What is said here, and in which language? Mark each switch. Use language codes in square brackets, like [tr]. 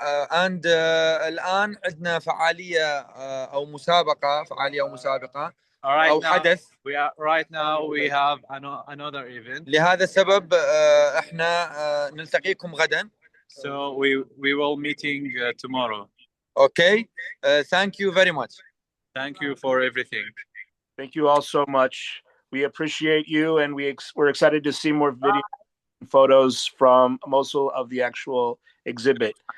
[ar] and الآن عندنا فعالية أو مسابقة أو حدث. [en] Right now we have another event. [ar] لهذا السبب احنا نلتقيكم غدا. [en] So we will meeting tomorrow. Okay. Thank you very much. Thank you for everything. Thank you all so much. We appreciate you, and we're excited to see more video and photos from Mosul of the actual exhibit.